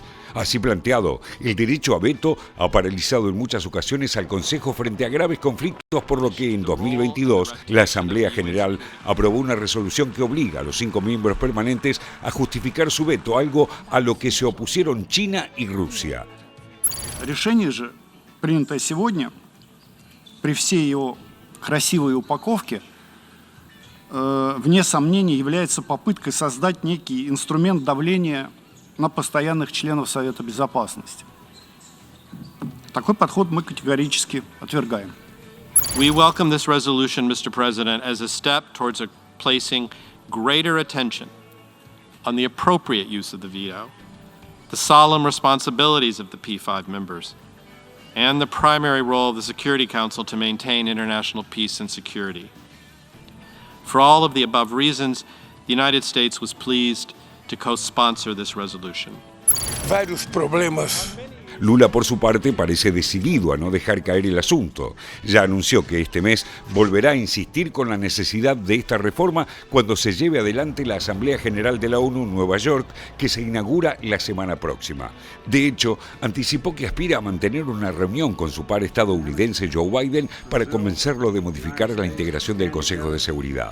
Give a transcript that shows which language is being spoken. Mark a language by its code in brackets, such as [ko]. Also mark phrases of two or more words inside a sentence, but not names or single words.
[es] Así planteado, el derecho a veto ha paralizado en muchas ocasiones al Consejo frente a graves conflictos, por lo que en 2022 la Asamblea General aprobó una resolución que obliga a los 5 miembros permanentes a justificar su veto, algo a lo que se opusieron China y Rusia. [ru] Решение же, принятое сегодня, при всей его красивой упаковке, вне сомнений является попыткой создать некий инструмент давления на постоянных членов Совета Безопасности. Такой подход мы категорически отвергаем. [en] We welcome this resolution, Mr. President, as a step towards placing greater attention on the appropriate use of the veto, the solemn responsibilities of the P5 members, and the primary role of the Security Council to maintain international peace and security. For all of the above reasons, the United States was pleased to co-sponsor this resolution. [pt] Vários problemas [es] Lula, por su parte, parece decidido a no dejar caer el asunto. Ya anunció que este mes volverá a insistir con la necesidad de esta reforma cuando se lleve adelante la Asamblea General de la ONU en Nueva York, que se inaugura la semana próxima. De hecho, anticipó que aspira a mantener una reunión con su par estadounidense Joe Biden para convencerlo de modificar la integración del Consejo de Seguridad.